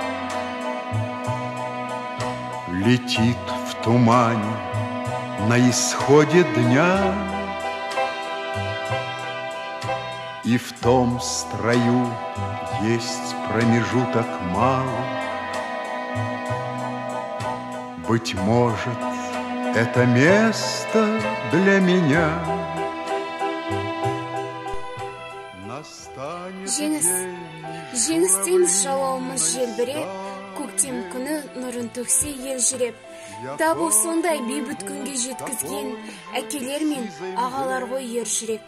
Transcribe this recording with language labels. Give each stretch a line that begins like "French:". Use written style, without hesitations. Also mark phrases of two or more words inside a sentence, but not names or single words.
Russian: летит в тумане на исходе дня, и в том строю есть промежуток малый. Быть может, это место для меня.
Kazakh: Жеңістен жалауымыз желбіреп, көктем күні нұрын төксе елжіреп. Табу сондай бейбіт күнге жеткізген әкелер мен ағалар ғой ержүрек.